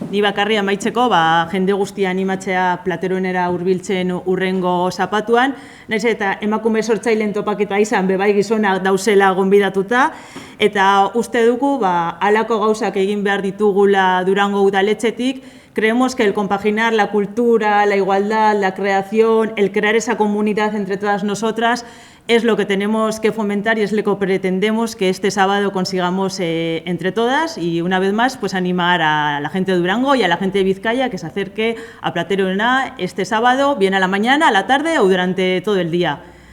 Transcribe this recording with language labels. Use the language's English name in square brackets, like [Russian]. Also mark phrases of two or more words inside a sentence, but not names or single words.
[Basque] Ni bakarri amaitzeko, jende guztia animatzea Plateronera hurbiltzen urrengo zapatuan, naiz eta emakume sortzaileen topaketa izan, bebai gizonak dauzela gonbidatuta, eta uste dugu, halako gauzak egin behar ditugula Durango udaletxetik. [Spanish] Creemos que el compaginar la cultura, la igualdad, la creación, el crear esa comunidad entre todas nosotras es lo que tenemos que fomentar y es lo que pretendemos que este sábado consigamos entre todas, y una vez más pues animar a la gente de Durango y a la gente de Vizcaya que se acerque a Platerona este sábado, bien a la mañana, a la tarde o durante todo el día.